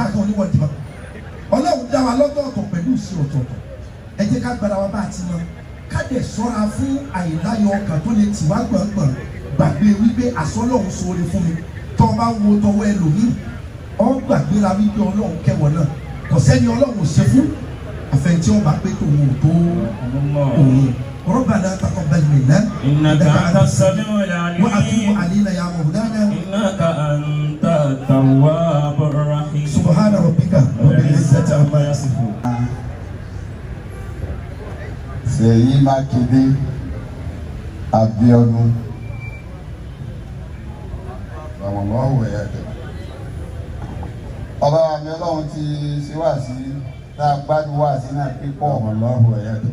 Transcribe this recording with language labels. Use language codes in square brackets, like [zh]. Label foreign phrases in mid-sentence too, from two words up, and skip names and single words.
[yo] kan oníwọ̀n dìbò Ọlọ́run dá wa lọ́tọ̀ọ̀tọ̀ pẹ̀lú sí ọ̀tọ̀ọ̀tọ̀ ẹ jẹ́ ká gbára wa bá a ti mọ ká dẹ̀ ṣọ́ra fún àìláyọ̀ ọkàn tó lè tì wá gbọ̀ngbọ̀n gbàgbé wípé àsọlọ́run ṣoore fún mi tó o bá wo tọwọ́ ẹlòmíì ọ gbàgbéra wípé Ọlọ́run kẹwọ́ náà kò sẹ́ni Ọlọ́run ṣe fún àfẹnjẹ́ ọba pé tòun ò tó òun [ar] ربنا تقبل منا إنك أنت السميع العليم وأتوب علينا يا مولانا إنك أنت التواب الرحيم سبحان ربك رب العزة عما يصفون. [yo] Ṣèyí Mákindé Abíọ́dún ọmọlọ́wọ́ ẹ̀ẹ́dẹ̀ Bàbá mi Ọlọ́run ti ṣe wá sí tá a gbádùn wá sí náà pípọ̀ ọlọ́run ẹ̀yà tó.